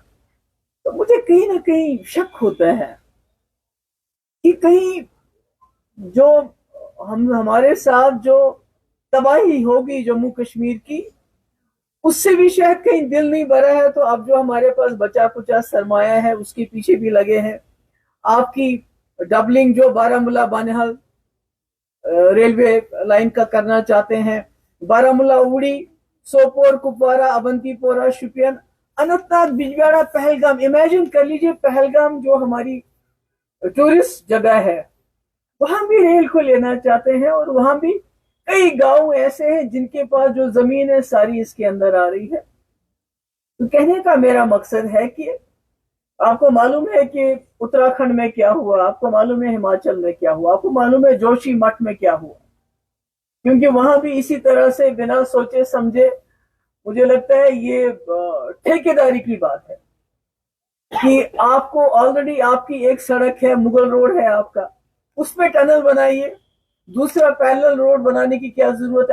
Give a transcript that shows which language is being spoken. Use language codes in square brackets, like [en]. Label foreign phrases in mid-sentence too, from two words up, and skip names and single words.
[ur] تو مجھے کہیں نہ کہیں شک ہوتا ہے کہ کہیں جو ہمارے ساتھ جو تباہی ہوگی جموں کشمیر کی، اس سے بھی شاید کہیں دل نہیں بھرا ہے، تو اب جو ہمارے پاس بچا کچا سرمایہ ہے اس کے پیچھے بھی لگے ہیں۔ آپ کی ڈبلنگ جو بارہ مولہ بانہال [en] railway line [ur] کا کرنا چاہتے ہیں، بارہ مولہ اوڑی، سوپور، کپوارہ، اونتی پورہ، شپین، اننت ناگ، بجبیڑا، پہلگام۔ امیجن کر لیجئے پہلگام جو ہماری ٹورسٹ جگہ ہے، وہاں بھی ریل کو لینا چاہتے ہیں، اور وہاں بھی کئی گاؤں ایسے ہیں جن کے پاس جو زمین ہے ساری اس کے اندر آ رہی ہے۔ تو کہنے کا میرا مقصد ہے کہ آپ کو معلوم ہے کہ اتراکھنڈ میں کیا ہوا، آپ کو معلوم ہے ہماچل میں کیا ہوا، آپ کو معلوم ہے جوشی مٹھ میں کیا ہوا، کیونکہ وہاں بھی اسی طرح سے بنا سوچے سمجھے، مجھے لگتا ہے یہ ٹھیکیداری کی بات ہے کہ آپ کو آلریڈی آپ کی ایک سڑک ہے، مغل روڈ ہے آپ کا، اس میں ٹنل بنائیے، دوسرا [en] parallel road [ur] بنانے کی کیا ضرورت ہے؟